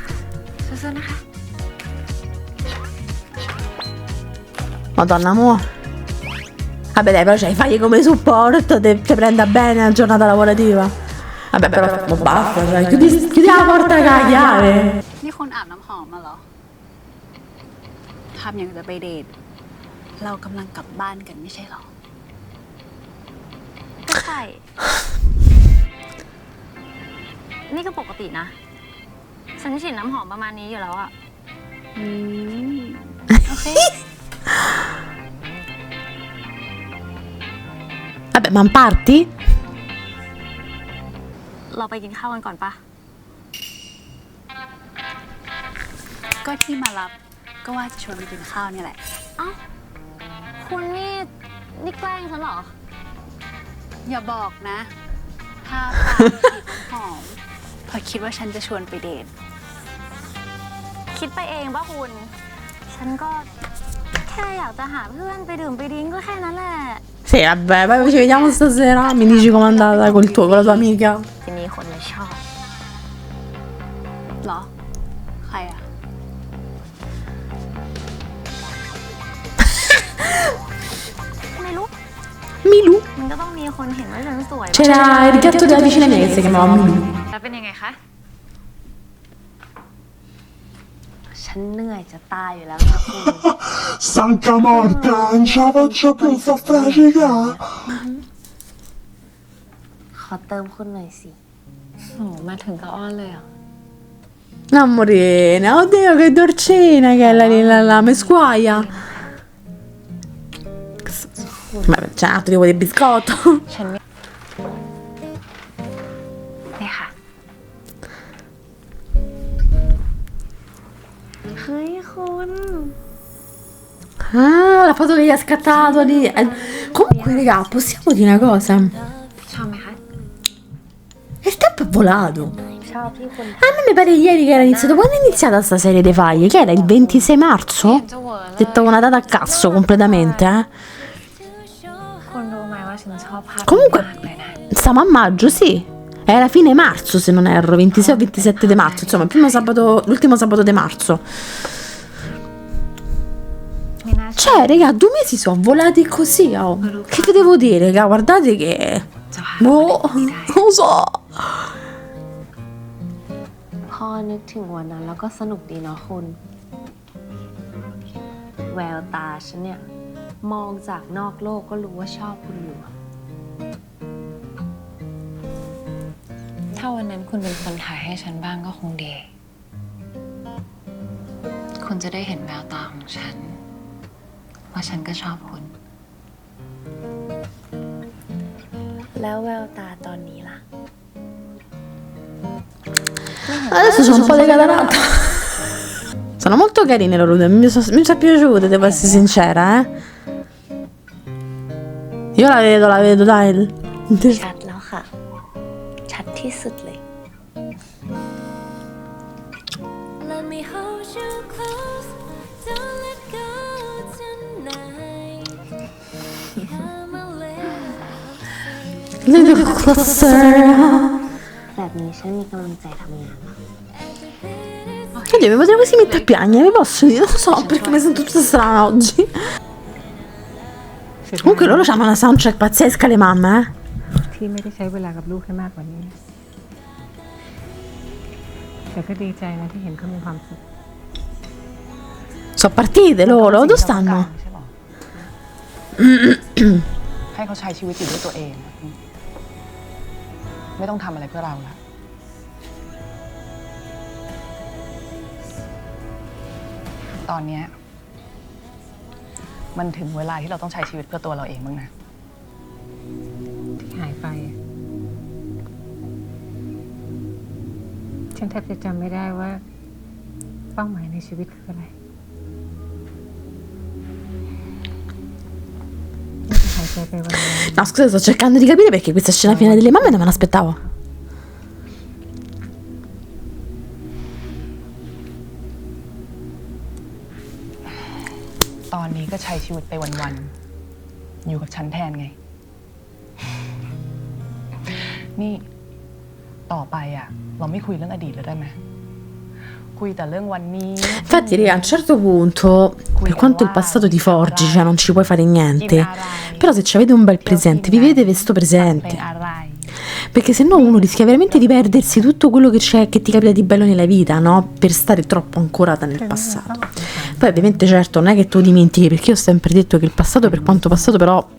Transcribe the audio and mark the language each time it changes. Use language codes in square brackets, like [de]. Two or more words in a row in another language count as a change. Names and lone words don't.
[it] Madonna, mo. Vabbè dai, però c'hai fagli come supporto, te prenda bene la giornata lavorativa. Vabbè, però mo basta, cioè, chiudi la porta con la chiave. [th] นี่คุณอาบน้ำหอมมาเหรอทำอย่างจะไปเดท เรากำลังกลับบ้านกันไม่ใช่หรอ ก็ใช่ นี่ก็ปกตินะ ฉันฉีดน้ำหอมประมาณนี้อยู่แล้วอะโอเค [it] Vabbè, ma parti? [th] เราไปกินข้าวกันก่อนปะ ก็ที่มารับก็ว่าจะชวนไปกินข้าวนี่แหละ เอ้า คุณนี่แกล้งฉันเหรอ อย่าบอกนะ ถ้าปาฉีดน้ำหอมพอคิดว่าฉันจะชวนไปเดท คิดไปเองป่ะคุณ ฉันก็แค่อยากจะหาเพื่อนไปดื่มไปดิ้งก็แค่นั้นแหละ [it] Sì, vabbè, poi ci vediamo stasera. Mi dici com'è andata con la tua amica? [th] จะมีคนมาชอบ เหรอ ใครอะ ไม่รู้ [it] Milù. [th] มันก็ต้องมีคนเห็นว่าฉันสวย [it] C'era il gatto della vicina mia che si chiamava Milù. [th] แล้วเป็นยังไงคะ ฉันเหนื่อยจะตายอยู่แล้วค่ะคุณ [it] Stanca morta, non ce la faccio più, sto stracicando. [th] ขอเติมคุณหน่อยสิ โอ้มาถึงก็อ้อนเลยเหรอ [it] Amorina, oddio che dolcina che è la mesquaia. Ma c'è un altro tipo di biscotto. [th] ฉันไม่นี่ค่ะ เฮ้ยคุณ [it] Ah, la foto che gli ha scattato lì. Comunque, raga, possiamo dire una cosa? [th] ชอบไหมคะ [it] Il tempo è volato. [th] ชอบที่คุณ [it] A me mi pare ieri che era iniziato. Quando è iniziata sta serie dei faglie? Che era il 26 marzo? [th] จะเวอร์แล้ว [it] Detto una data a cazzo completamente, eh? [th] คุณรู้ไหมว่าฉันชอบภาพ [it] Comunque, [th] มากเลยนะ [it] siamo a maggio, sì. Era fine marzo, se non erro, 26 o 27 di marzo, insomma, l'ultimo sabato di marzo. [th] ไม่น่า [it] Cioè, raga, 2 mesi sono volati così, oh. Che vi devo dire, raga? Guardate che... [th] จะพา [it] Boh, non lo so. [th] พอนึกถึงวันนั้นแล้วก็สนุกดีเนาะคุณ แววตาฉันเนี่ย มองจากนอกโลกก็รู้ว่าชอบคุณอยู่ ถ้าวันนั้นคุณเป็นคนถ่ายให้ฉันบ้างก็คงดี คุณจะได้เห็นแววตาของฉัน ว่าฉันก็ชอบคุณ แล้วแววตาตอนนี้ล่ะ [it] Adesso sono un po' decadente. Sono molto carine loro due, mi sono piaciute, devo essere sincera, eh. Io la vedo, dai. [th] ชัดแล้วค่ะ ชัดที่สุดเลย [en] Let me hold you close, don't let go tonight. Come a Little closer. [th] แบบนี้ฉันมีกำลังใจทำงานแล้ว [it] Oddio, mi potrei quasi mettere a piangere, mi posso dire? Non lo so, perché mi sento tutta strana oggi. Comunque loro hanno una soundtrack pazzesca, le mamme, eh. [th] ที่ไม่ได้ใช้เวลากับลูกให้มากกว่านี้นะแต่ก็ดีใจนะที่เห็นเขามีความสุข [it] Sono partite loro, dove stanno? [th] ใช่หรอ ให้เขาใช้ชีวิตอยู่ด้วยตัวเอง ไม่ต้องทำอะไรเพื่อเราละตอนเนี้ยมันถึงเวลาที่เราต้องใช้ชีวิตเพื่อตัวเราเองบ้างนะ ที่หายไปอะฉันแทบจะจำไม่ได้ว่าเป้าหมายในชีวิตคืออะไรไม่จะหายใจไปวันๆ [it] No, scusa, sto cercando di capire perché questa scena finale delle mamme non me l'aspettavo. [th] ตอนนี้ก็ใช้ชีวิตไปวันๆอยู่กับฉันแทนไง นี่ต่อไปอ่ะ เราไม่คุยเรื่องอดีตแล้วได้ไหมคุยแต่เรื่องวันนี้ [it] Infatti, raga, a un certo punto, per quanto il passato ti forgi, cioè non ci puoi fare niente, però se ci avete un bel presente, vivete questo [th] เป็น [it] presente. [th] อะไร [it] Perché se no uno rischia veramente di perdersi tutto quello che c'è, che ti capita di bello nella vita, no? Per stare troppo ancorata nel passato. Poi ovviamente certo non è che tu dimentichi, perché io ho sempre detto che il passato per quanto passato però